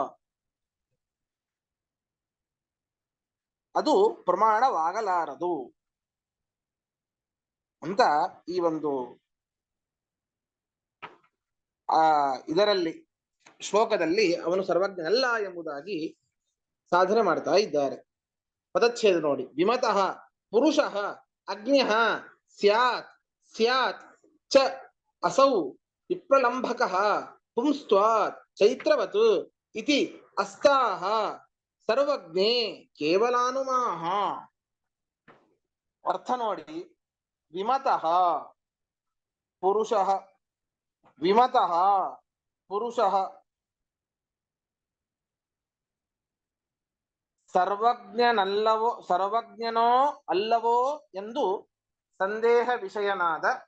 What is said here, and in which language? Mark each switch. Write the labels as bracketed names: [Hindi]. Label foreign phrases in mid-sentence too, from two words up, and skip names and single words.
[Kannada] ಅದು ಪ್ರಮಾಣವಾಗಲಾರದು ಅಂತ ಈ ಒಂದು ಇದರಲ್ಲಿ ಶ್ಲೋಕದಲ್ಲಿ ಅವನು ಸರ್ವಜ್ಞನಲ್ಲ ಎಂಬುದಾಗಿ ಸಾಧನೆ ಮಾಡ್ತಾ ಇದ್ದಾರೆ. ಪದಚ್ಛೇದ ನೋಡಿ. [Sanskrit] ವಿಮತಃ ಪುರುಷಃ ಅಜ್ಞಃ ಸ್ಯಾತ್ ಸ್ಯಾತ್ ಚ ಅಸೌ ವಿಪ್ರಲಂಭಕಃ ಪುಂಸ್ತ್ವಾತ್ ಚೈತ್ರವತ್ ಇತಿ ಅಸ್ತಾಹ ಸರ್ವಜ್ಞೇ ಕೇವಲಾನುಮಾಹ. [Kannada] ಅರ್ಥ ನೋಡಿ. [Sanskrit] ವಿಮತಃ ಪುರುಷಃ, ವಿಮತಃ ಪುರುಷಃ [Kannada] ಸರ್ವಜ್ಞನೋ ಅಲ್ಲವೋ ಎಂದು ಸಂದೇಹ ವಿಷಯನಾದ.